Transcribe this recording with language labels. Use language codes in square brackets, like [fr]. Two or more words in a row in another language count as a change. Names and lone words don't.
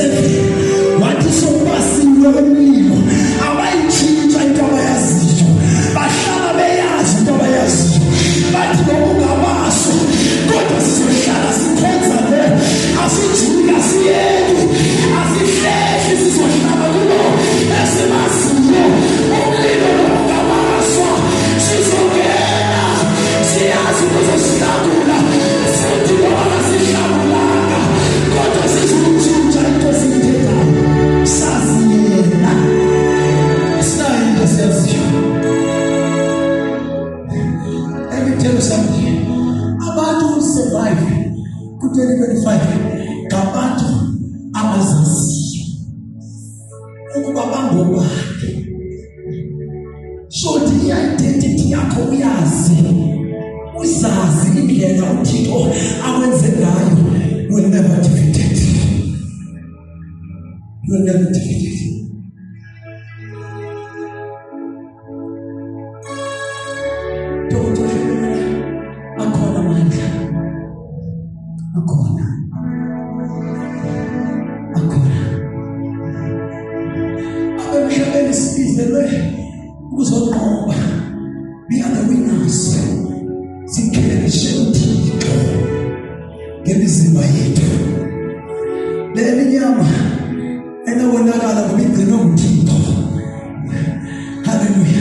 [zu] wathi sobasiwe umlilo abayitshintsha into abayaziyo, bahlala beyazi into abayaziyo, bathi bokungabaso kodwa sizohlala sikhonza le, asijiki asiyeki asihlehli, sizohlala kulo esimaziyo umlilo lokungabaswa. Sizongena siyazi kuzosihlangula, futhi loba sihlangulanga kodwa sizotshintsha into esiyithethayo, sazi yena sinayo into esiyaziyo. [en] Let me tell you something. [zu] Abantu [en] who survive [zu] ku-2025 ngabantu abazaziyo ukuba bangobani. So i-identity yakho uyazi, uzazi indlela uThixo awenze ngayo. [en] You will never defeat it. You will never defeat it. [zu] Akhona amandla, akhona. Abemhlabeni sibizelwe ukuzoqoba. [en] We are the winners. [zu] Sikhelishe uThixo ngemizimba yethu. Le nyama enobonakala ngoba igcinwe nguThixo. Hallelujah.